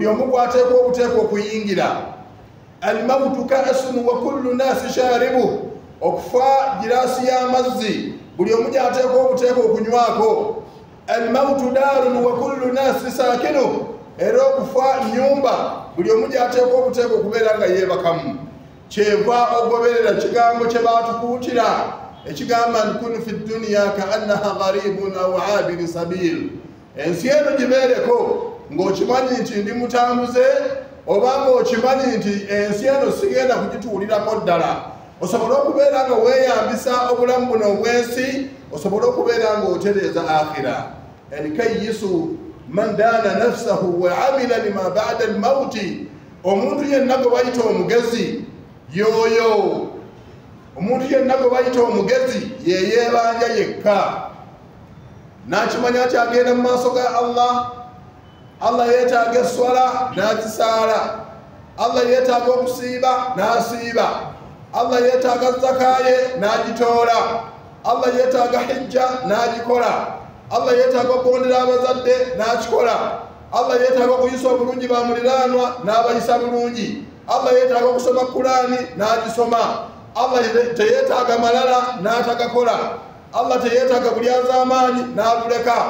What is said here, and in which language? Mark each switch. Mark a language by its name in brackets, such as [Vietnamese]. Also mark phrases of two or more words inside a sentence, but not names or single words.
[Ganda] omu gwateekwa obuteekwa okuyingira [Arabic] الموت كأس وكل الناس شاربه [Ganda] okufa giraasi y'amazzi buli omu gyateekwa obuteekwa okunywako [Arabic] الموت دار وكل الناس ساكنه [Ganda] era okufa nyumba buli omu gyateekwa obuteekwa okubeera nga yeebakamu kyeva ogoberera kigambo kye baatukuutira ekigamba nti [Arabic] كن في الدنيا كأنك غريب أو عابر سبيل [Ganda] ensi eno gibeereko ng'okimanyi nti ndi mutambuze oba ng'okimanyi nti ensi eno sigenda kugituulirako ddala osobole okubeera nga weeyambisa obulamu buno obw'ensi osobole okubeera ng'otereeza akhira [Arabic] الكيس من دان نفسه وعمل لما بعد الموت [Ganda] omuntu yenna gwe bayita omugezi yoyo omuntu yenna gwe bayita omugezi yeyeebanja yekka n'akimanya kyagenda mu maaso ga Allah yeetaaga eswala n'agisaala Allah yeetaaga okusiiba n'asiiba Allah yeetaaga zakaye n'agitoola Allah yeetaaga hijja n'agikola Allah yeetaaga okugondera abazadde n'akikola Allah yeetaaga okuyisa obulungi bamuliraanwa n'abayisa bulungi Allah yeetaaga okusoma Qur'ani n'agisoma Allah teyeetaaga malala n'atagakola Allah teyetaaga buli az'amaanyi n'abuleka.